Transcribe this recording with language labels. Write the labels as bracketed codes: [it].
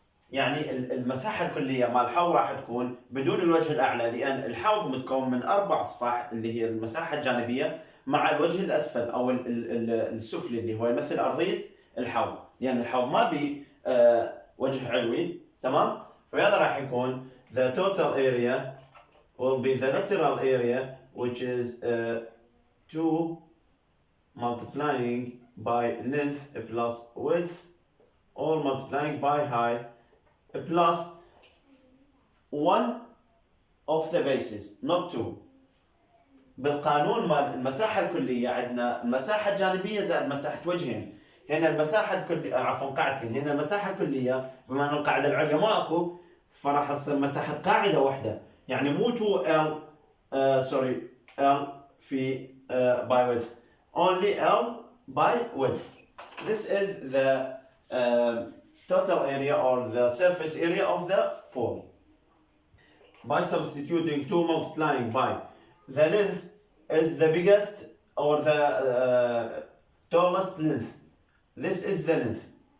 [ar] يعني المساحة الكلية مال الحوض راح تكون بدون الوجه الأعلى، لأن الحوض متكون من 4 صفاح اللي هي المساحة الجانبية مع الوجه الأسفل أو السفلي اللي هو يمثل أرضية الحوض، لأن الحوض ما بي وجه علوي. تمام؟ فهذا راح يكون [en] the total area will be the lateral area which is 2 multiplying by length plus width or multiplying by height plus 1 of the bases not 2. [ar] بالقانون مال المساحة الكلية عندنا المساحة الجانبية زائد مساحة وجهين. هنا المساحة الكلية عفوا قاعدتين. هنا المساحة الكلية بما أن القاعدة العليا ما أكو، فراح تصير مساحة قاعدة واحدة، يعني مو 2L L في [en] by width, only L by width. This is the total area or the surface area of the pool. By substituting 2 multiplying by the length is the biggest or the tallest length. This is the length.